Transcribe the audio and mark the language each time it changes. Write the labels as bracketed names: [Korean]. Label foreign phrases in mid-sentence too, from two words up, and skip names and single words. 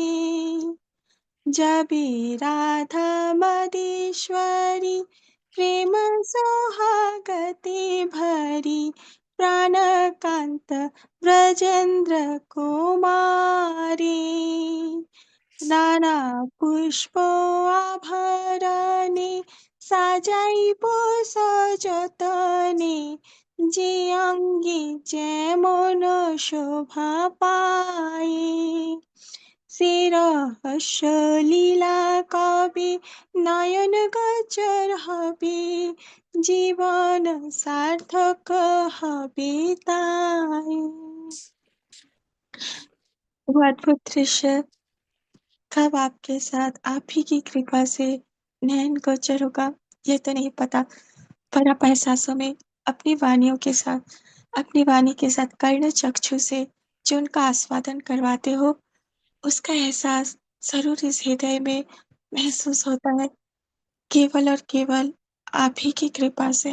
[Bangla] জবী রাধা মদীশ্বরী প্রেম সোহাগতি ভরী, প্রাণকান্ত ব্রজেন্দ্র কুমারী। নানা পুষ্প আভরণে সাজাইব সযতনে, যে অঙ্গে যেমন শোভা পায়। সে রহস্য লীলা কবে নয়ন গোচর হবে, জীবন সার্থক হবে তাই। [Hindi] वो अद्भुत दृश्य कब आपके साथ आप ही की कृपा से नयन गोचर होगा, ये तो नहीं पता, पर आप एहसासों में अपनी वाणियों के साथ, अपनी वाणी के साथ कर्ण चक्षु से जो उनका आस्वादन करवाते हो, उसका एहसास ज़रूर इस हृदय में महसूस होता है, केवल और केवल आप ही की कृपा से।